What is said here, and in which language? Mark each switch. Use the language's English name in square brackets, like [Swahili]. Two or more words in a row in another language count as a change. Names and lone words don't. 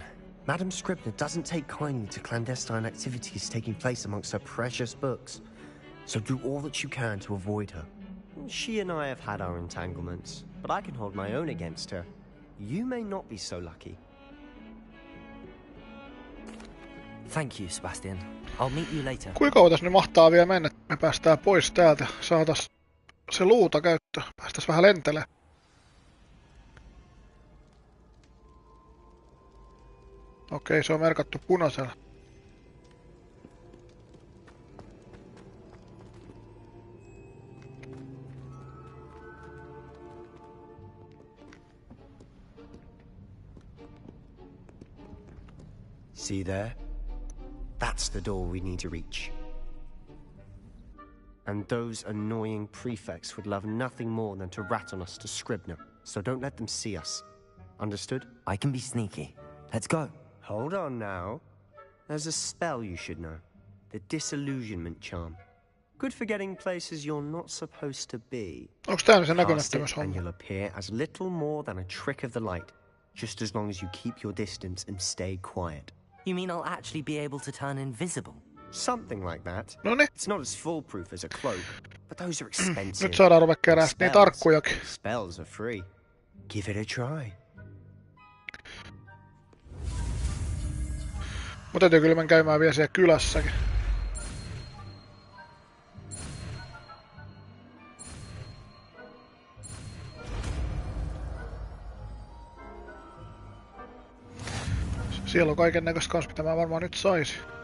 [English] Madam Scribner doesn't take kindly to clandestine activities taking place amongst her precious books. So do all that you can to avoid her. She and I have had our entanglements, but I can hold my own against her. You may not be so lucky. Thank you, Sebastian. I'll meet you later. [Finnish] Kuinka kauan tässä nyt mahtaa vielä mennä, että me päästään pois täältä? Saatas se luuta käyttöön. Päästäis vähän lentelee. Okei, se on merkattu punaisella. [English] See there? That's the door we need to reach. And those annoying prefects would love nothing more than to rat on us to Scribner, so don't let them see us. Understood? I can be sneaky. Let's go. Hold on now. There's a spell you should know. The Disillusionment Charm. Good for getting places you're not supposed to be. [Finnish] Onks tää se [English] Cast it [Finnish] näkymättömyys [English] and [Finnish] homma? [English] you'll appear as little more than a trick of the light, just as long as you keep your distance and stay quiet. You mean I'll actually be able to turn invisible? Something like that. [Finnish] Noniin, [English] It's not as foolproof as a cloak, but those are expensive. [Finnish] nyt saadaan ruveta kerää niin [English] Spells. [Finnish] tarkkujakin. [English] Spells are free. Give it a try. [Finnish] Mut täytyy kyllä mennä käymään vielä siellä kylässäkin. Siellä on kaiken näköistä kans, mitä mä varmaan nyt saisin.